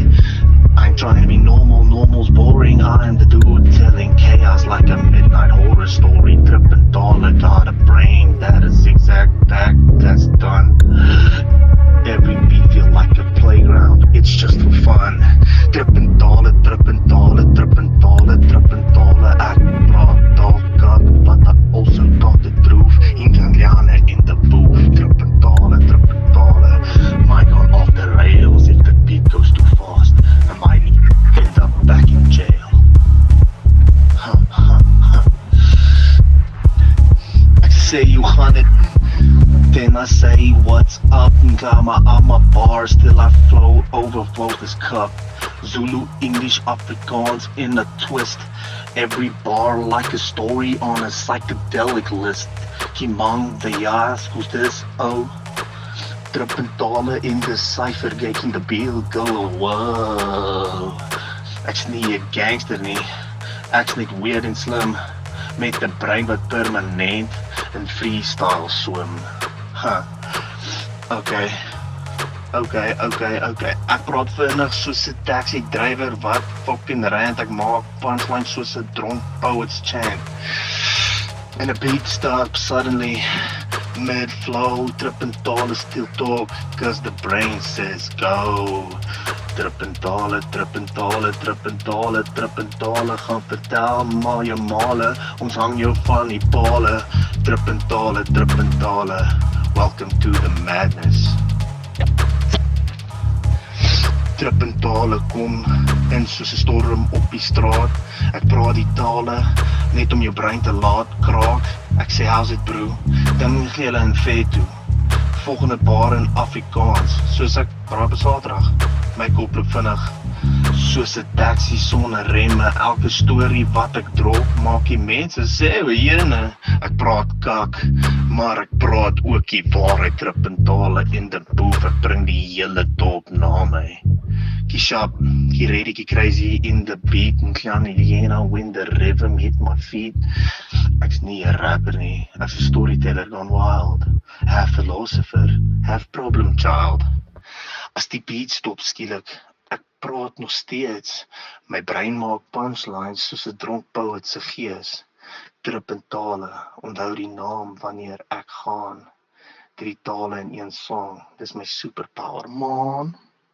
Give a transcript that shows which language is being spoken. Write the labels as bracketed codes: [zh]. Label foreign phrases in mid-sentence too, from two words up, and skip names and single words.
[en] I ain't trying to be normal, normal's boring. I am the dude telling chaos like a midnight horror story. Drip and dollar, got a brain that is zigzag back, that's done. Every beat feel like a playground, it's just for fun. Drip and dollar, drip and dollar, drip and dollar, drip and dollar. [af] Ek praat dalk [en] up, but I also got the truth. Indiana in the booth. Drip and dollar, mic on off the rails. If the beat goes too fast, I might end up back in jail. [af] Ek sê you gaan dit, [en] then I say what's up. Ngama on my bars till I overflow this cup. Zulu, English, Afrikaans in a twist. Every bar like a story on a psychedelic list. Kimang the Yas, who's this? Oh, drip en tale in the cipher, making the bill go. Whoa, [af] ek's nie 'n gangster nie, ek's net weird en slim, met 'n brein wat permanent in freestyle swim. [en] Okay. [af] Ek praat vinnig soos 'n [en] taxi driver [af] wat [en] fucking rant. [af] Ek maak punchline soos 'n dronk [en] poet's chant. And a beat stops suddenly, mid-flow. Drip en tale still talk, cause the brain says go. [af] Drip en tale, drip en tale, drip en tale, drip en tale. Gaan vertel maar jou male, ons hang jou van die pale. Drip en tale, [en] welcome to the madness. [af] Drip en tale kom in soos 'n storm op die straat. Ek praat die tale net om jou brein te laat kraak. Ek sê [en] how's it bro, [af] dan gee hulle in vet toe. Volgende bar in Afrikaans, soos ek praat op Saterdag. My kop loop vinnig, soos 'n taxi sonder remme. Elke storie wat ek drop, maak die mense sê, jene, ek praat kak, maar ek praat ook die waarheid. [en] Drip en tale in the booth, [af] ek bring die hele dorp na my. [en] Kishap, ready, crazy in the beat, and Klani Liena when the rhythm hit my feet. [af] Ek's nie 'n rapper nie, ek's 'n [en] storyteller gone wild, half philosopher, half problem child. [af] As die beat stop skielik, ek praat nog steeds. My brein maak punchlines soos 'n dronk poet se gees. Drip en tale, onthou die naam wanneer ek gaan. 3 tale in een song, dis my superpower, man.